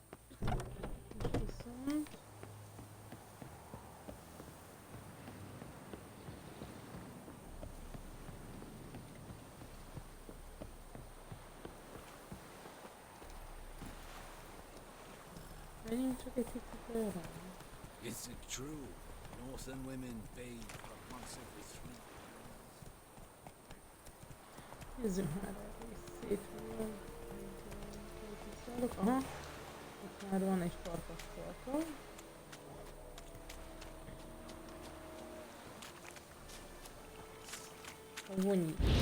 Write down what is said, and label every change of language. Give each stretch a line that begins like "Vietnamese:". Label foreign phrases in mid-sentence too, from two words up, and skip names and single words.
Hungarian: Viszont... menjünk csak egy kicsit erre.
English: Is it true? Northern women bathe but once every 3 years.
Hungarian: Nézzünk már erre is szép van. Aha. Ott már van egy farkas torka. A vonyi.